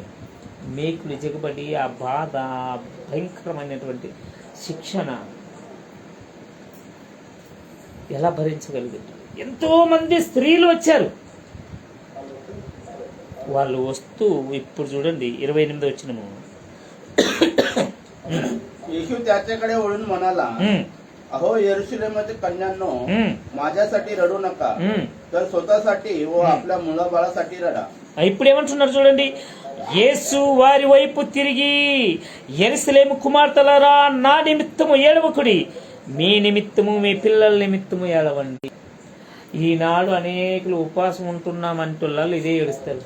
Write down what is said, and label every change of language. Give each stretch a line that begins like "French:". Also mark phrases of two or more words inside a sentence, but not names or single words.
Telugu: మేకులు జగబడి ఆ బాధ, భయంకరమైనటువంటి శిక్షణ ఎలా భరించగలిగారు? ఎంతో మంది స్త్రీలు వచ్చారు. వాళ్ళు వస్తూ ఇప్పుడు చూడండి 28 వచనము.
Marathi: येशू त्याच्याकडे वळून म्हणाला, अहो यरूशलेमाच्या कन्यांनो, माझ्यासाठी रडू नका, तर स्वतःसाठी व आपल्या मुलाबाळासाठी रडा.
Telugu: ఇప్పుడు ఏమంటున్నారు చూడండి. యేసు వారి వైపు తిరిగి, యెరూషలేము కుమార్తెలారా, నా నిమిత్తము ఏడవకుడి, మీ నిమిత్తము మీ పిల్లల నిమిత్తము ఏడవండి. ఈనాడు అనేకులు ఉపవాసం ఉంటున్నామంటున్నారు, ఇదే ఏడుస్తారు.